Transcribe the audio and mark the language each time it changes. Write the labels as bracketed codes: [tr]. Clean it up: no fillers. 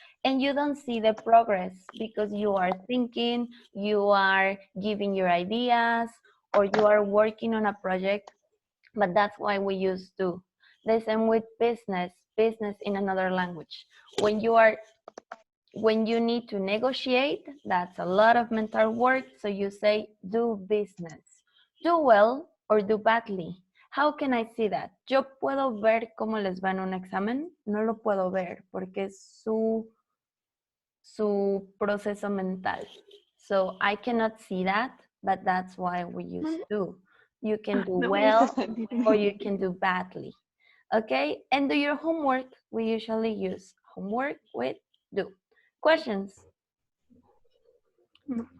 [en] And you don't see the progress because you are thinking, you are giving your ideas, or you are working on a project, but that's why we use do. The same with business in another language. When you need to negotiate, that's a lot of mental work, so you say do business. Do well or do badly. How can I see that? [es] Yo puedo ver cómo les va en un examen, no lo puedo ver porque es su proceso mental. [en] So I cannot see that, but that's why we use do. You can do well or you can do badly. Okay, and do your homework. We usually use homework with do. Questions? No.